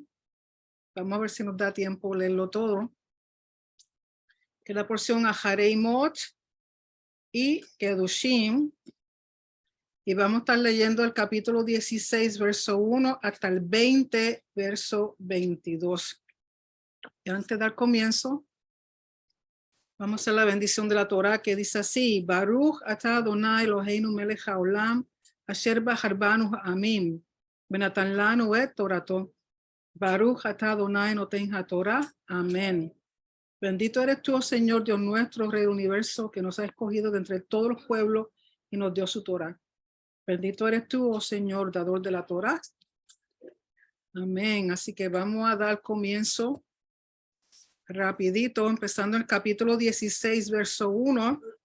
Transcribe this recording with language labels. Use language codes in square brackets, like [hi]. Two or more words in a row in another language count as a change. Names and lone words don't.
[es] Vamos a ver si nos da tiempo leerlo todo. Que es la porción Aharei Mot y Kedushim. Y vamos a estar leyendo el capítulo 16, verso 1 hasta el 20, verso 22. Y antes de dar comienzo, vamos a hacer la bendición de la Torah, que dice así: [he] ברוך אתה אדוני אלוהינו מלך העולם, אשר בחר בנו העמים, ונתן לנו את תורתו. ברוך אתה אדוני נותן התורה. [es] Amén. Bendito eres tú, oh Señor Dios nuestro, Rey del universo, que nos ha escogido de entre todos los pueblos y nos dio su Torah. Bendito eres tú, oh Señor, dador de la Torah. Amén. Así que vamos a dar comienzo rapidito, empezando el capítulo 16, verso 1.